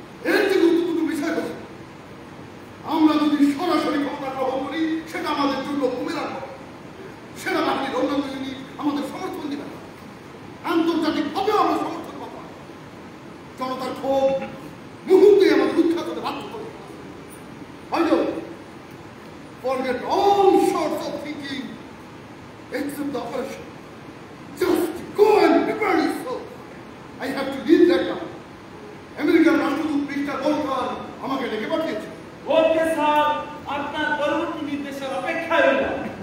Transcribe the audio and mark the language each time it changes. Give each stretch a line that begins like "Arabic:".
Bangla: এর যে গুরুত্বপূর্ণ বিষয় হচ্ছে আমরা যদি সরাসরি ক্ষমতা গ্রহণ করি, সেটা আমাদের জন্য কুমিরার হবে। সেনাবাহিনীর অন্যান্য ইউনিট আমাদের সমর্থন দিবে না, আন্তর্জাতিকভাবেও আমরা সমর্থন পাবো না। জনতার ক্ষোভ মুহূর্তে আমাদের উৎখাত হতে বাধ্য করে।
English: I know, forget all sorts of thinking except the operation. Just go and prepare yourself. I have to leave that now.
Bangla: আমেরিকার রাষ্ট্রদূত মিস্টার ওয়ালকার আমাকে ডেকে পাঠিয়েছে। ওকে স্যার, আপনার পরবর্তী নির্দেশের অপেক্ষায় রইলাম।